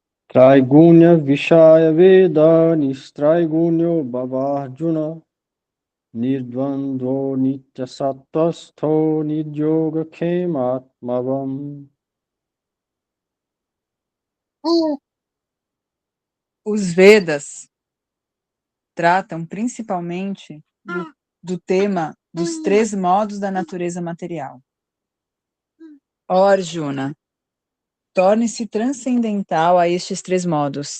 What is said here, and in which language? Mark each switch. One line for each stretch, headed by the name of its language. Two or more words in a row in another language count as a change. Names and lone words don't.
Sanskrit: त्रैगुण्यविषया वेदा निस्त्रैगुण्यो भवार्जुन निर्द्वन्द्वो नित्यसत्त्वस्थो निर्योगक्षेम आत्मवान्.
Portuguese: Os Vedas tratam principalmente do tema dos 3 modos da natureza material. Ó Arjuna, torne-se transcendental a estes 3 modos.